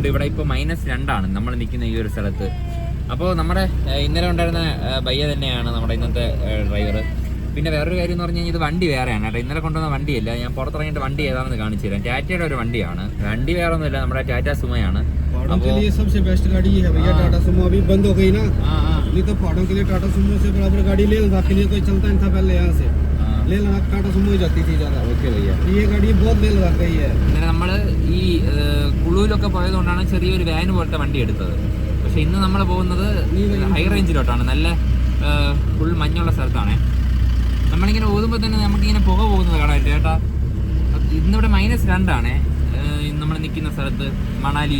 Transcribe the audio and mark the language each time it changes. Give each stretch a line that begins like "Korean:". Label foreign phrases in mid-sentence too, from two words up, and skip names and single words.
Malayalam: ഇവിടെ ഇപ്പോൾ -2 നമ്മൾ നിൽക്കുന്ന ഈ ഒരു സ്ഥലത്ത്. അപ്പോൾ നമ്മുടെ ഇന്നലെ ഉണ്ടായിരുന്ന ഭയ്യ തന്നെയാണ് നമ്മുടെ ഇന്നത്തെ ഡ്രൈവർ. പിന്നെ വേറൊരു കാര്യം എന്ന് പറഞ്ഞു കഴിഞ്ഞാൽ ഇത് വണ്ടി വേറെയാണ് കേട്ടോ. ഇന്നലെ കൊണ്ടുവന്ന വണ്ടിയല്ല. ഞാൻ പുറത്തിറങ്ങിയിട്ട് വണ്ടി ഏതാണെന്ന് കാണിച്ചു തരാം. ടാറ്റയുടെ ഒരു വണ്ടിയാണ്. വണ്ടി വേറെ ഒന്നുമില്ല, നമ്മുടെ ടാറ്റ സുമയാണ്.
Hindi: सबसे बेस्ट गाड़ी है भैया। टाटा सुमो अभी बंद हो गई ना, नहीं तो पहाड़ों के लिए टाटा सुमो से बराबर गाड़ी ले लद्दाख के लिए कोई चलता नहीं था पहले। यहाँ से ले लद्दाख टाटा सुमो ही जाती थी ज़्यादा। ओके भैया, ये गाड़ी बहुत ले लद्दाख गई है.
Malayalam: ഇന്നലെ നമ്മൾ ഈ കുളുവിലൊക്കെ പോയതുകൊണ്ടാണ് ചെറിയൊരു വാൻ പോലത്തെ വണ്ടി എടുത്തത്. പക്ഷെ ഇന്ന് നമ്മൾ പോകുന്നത്
English: high range.
Malayalam: നല്ല ഫുൾ മഞ്ഞുള്ള സ്ഥലത്താണ്. നമ്മളിങ്ങനെ ഓതുമ്പോൾ തന്നെ നമുക്കിങ്ങനെ പുക പോകുന്നത് കാണാൻ ചേട്ടാ. ഇന്നിവിടെ -2 നമ്മൾ നിൽക്കുന്ന സ്ഥലത്ത് മണാലിയിൽ.